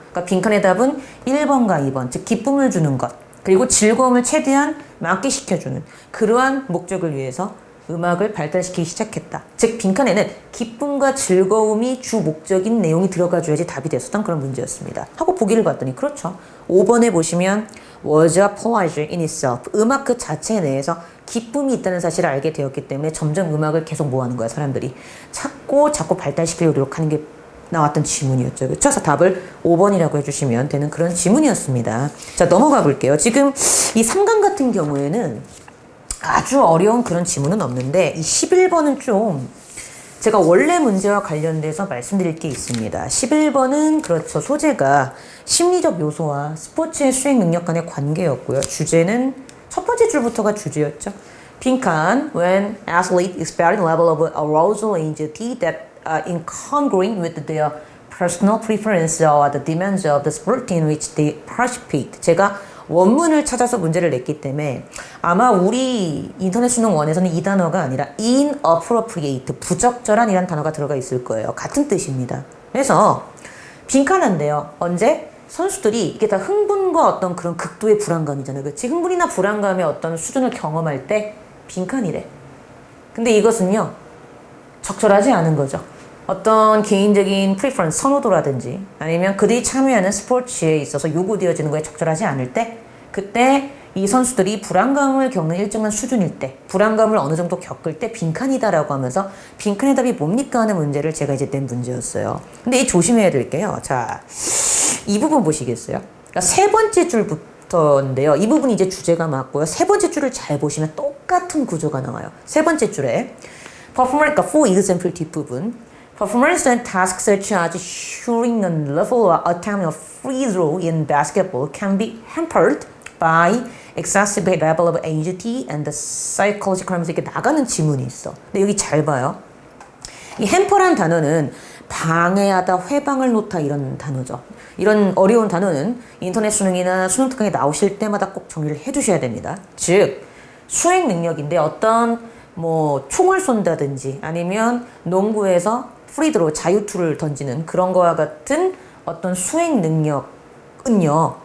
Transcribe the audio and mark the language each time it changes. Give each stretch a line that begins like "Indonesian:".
Korean: 그러니까 빈칸의 답은 1번과 2번. 즉 기쁨을 주는 것. 그리고 즐거움을 최대한 만끽시켜주는 그러한 목적을 위해서 음악을 발달시키기 시작했다. 즉 빈칸에는 기쁨과 즐거움이 주 목적인 내용이 들어가줘야지 답이 됐었던 그런 문제였습니다. 하고 보기를 봤더니 그렇죠. 5번에 보시면
English: was a pleasure in itself.
Korean: 음악 그 자체 내에서 기쁨이 있다는 사실을 알게 되었기 때문에 점점 음악을 계속 뭐하는 거야. 사람들이 자꾸 발달시키려고 노력하는 게 나왔던 지문이었죠. 그렇죠? 그래서 답을 5번이라고 해주시면 되는 그런 지문이었습니다. 자, 넘어가 볼게요. 지금 이 3강 같은 경우에는 아주 어려운 그런 지문은 없는데 이 11번은 좀 제가 원래 문제와 관련돼서 말씀드릴 게 있습니다. 11번은 그렇죠. 소재가 심리적 요소와 스포츠의 수행 능력 간의 관계였고요. 주제는 첫 번째 줄부터가 주제였죠. 빈칸,
English: when athlete experiencing level of arousal anxiety that are incongruent with their personal preference or the demands of the sport in which they participate.
Korean: 제가 원문을 찾아서 문제를 냈기 때문에 아마 우리 인터넷 수능 원에서는 이 단어가 아니라 inappropriate, 부적절한이라는 단어가 들어가 있을 거예요. 같은 뜻입니다. 그래서 빈칸한데요. 언제? 선수들이 이게 다 흥분과 어떤 그런 극도의 불안감이잖아요. 그렇지? 흥분이나 불안감의 어떤 수준을 경험할 때 빈칸이래. 근데 이것은요. 적절하지 않은 거죠. 어떤 개인적인 프리퍼런스, 선호도라든지 아니면 그들이 참여하는 스포츠에 있어서 요구되어지는 거에 적절하지 않을 때 그때 이 선수들이 불안감을 겪는 일정한 수준일 때 불안감을 어느 정도 겪을 때 빈칸이다라고 하면서 빈칸의 답이 뭡니까 하는 문제를 제가 이제 낸 문제였어요. 근데 이 조심해야 될게요. 자, 이 부분 보시겠어요? 그러니까 세 번째 줄부터인데요. 이 부분이 이제 주제가 맞고요. 세 번째 줄을 잘 보시면 똑같은 구조가 나와요. 세 번째 줄에
English: performer,
Korean: 그러니까
English: for example
Korean: 뒷부분
English: Performance and tasks such as shooting a level or attempting a free throw in basketball can be hampered by exacerbated level of anxiety and the psychological
Korean: 하면서 이렇게 나가는 지문이 있어. 근데 여기 잘 봐요. 이 hamper란 단어는 방해하다, 회방을 놓다 이런 단어죠. 이런 어려운 단어는 인터넷 수능이나 수능 특강에 나오실 때마다 꼭 정리를 해두셔야 됩니다. 즉 수행 능력인데 어떤 뭐 총을 쏜다든지 아니면 농구에서 프리드로 자유투를 던지는 그런 거와 같은 어떤 수행 능력은요.